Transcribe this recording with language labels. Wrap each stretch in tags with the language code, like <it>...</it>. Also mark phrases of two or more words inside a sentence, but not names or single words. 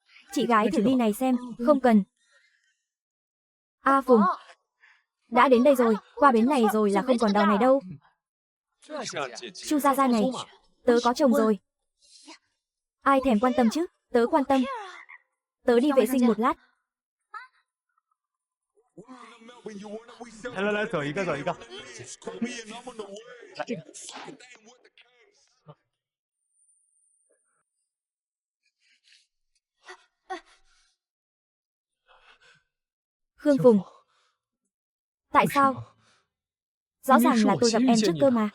<vi>Chị gái thử ly này xem, không cần. A Phùng, đã đến đây rồi, qua bến này rồi là không còn đò này đâu. Chu Gia Gia này, tớ có chồng rồi. Ai thèm quan tâm chứ, tớ quan tâm. Tớ đi vệ sinh một lát.</vi> <zh>来来来，走一个，走一个。</zh> <vi>Khương Phùng. Tại sao? Rõ ràng là tôi gặp em trước cơ mà.</vi>